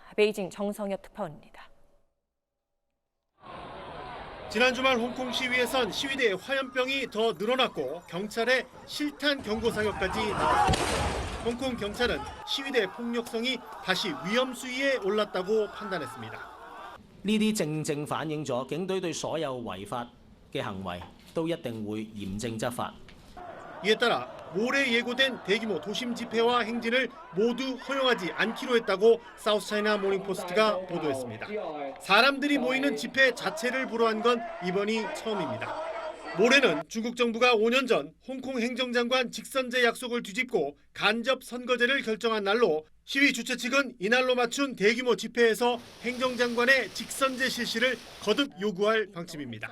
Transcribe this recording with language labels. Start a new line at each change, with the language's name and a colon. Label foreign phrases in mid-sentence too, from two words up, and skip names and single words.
Korean: 베이징 정성엽 특파원입니다. 지난 주말 홍콩 시위에선 시위대의 화염병이 더 늘어났고 경찰의 실탄 경고 사격까지 나왔습니다. 홍콩 경찰은 시위대 폭력성이 다시 위험 수위에 올랐다고 판단했습니다.
Cantonese: 呢啲正正反映咗警隊對所有違法嘅行為都一定會嚴正執法。
Korean: 이에 따라 모레 예고된 대규모 도심 집회와 행진을 모두 허용하지 않기로 했다고 사우스차이나 모닝포스트가 보도했습니다. 사람들이 모이는 집회 자체를 불허한 건 이번이 처음입니다. 모레는 중국 정부가 5년 전 홍콩 행정장관 직선제 약속을 뒤집고 간접 선거제를 결정한 날로 시위 주최 측은 이날로 맞춘 대규모 집회에서 행정장관의 직선제 실시를 거듭 요구할 방침입니다.